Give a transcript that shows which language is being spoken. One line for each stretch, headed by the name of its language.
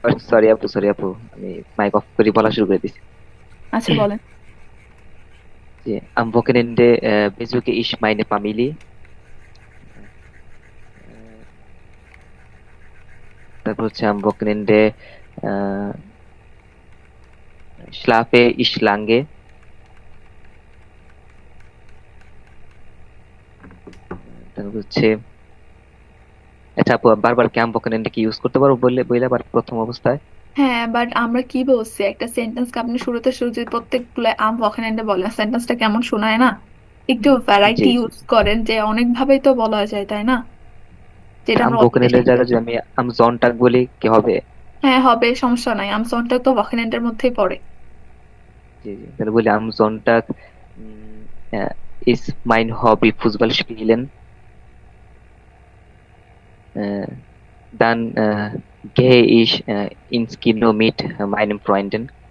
Bangla: Sorry আপু, আমি mic of করে বলা শুরু করে দিছি। আচ্ছা, বলেন।
German: যে am Wochenende besuche ich meine Familie.
Bangla: তারপর হচ্ছে
German: am Wochenende schlafe ich lange.
Bangla: তারপর হচ্ছে আচ্ছা আপু, বারবার কি
German: am Wochenende
Bangla: কি ইউজ করতে পারবো বললে আবার প্রথম অবস্থায়? হ্যাঁ, বাট আমরা কি বলছি, একটা সেন্টেন্সকে আপনি শুরুতে যদি প্রত্যেকগুলো আম ওয়াকেন্ডে বলেন, সেন্টেন্সটা কেমন শোনায় না? একটু ভ্যারাইটি জি জি। ইউজ করেন, যে অনেক ভাবেই তো বলা যায়, তাই না? যেটা
German: am
Bangla: আমরা Wochenende জায়গায় যদি আমি
German: am Sonntag
Bangla: বলি কি হবে? হ্যাঁ, হবে, সমস্যা নাই। আম সনটা তো ওয়াকেন্ডের মধ্যেই পড়ে। জি জি, তাহলে বলি
German: am Sonntag ist mein Hobby Fußball spielen. Dann gehe ich ins Kino mit meinen Freunden.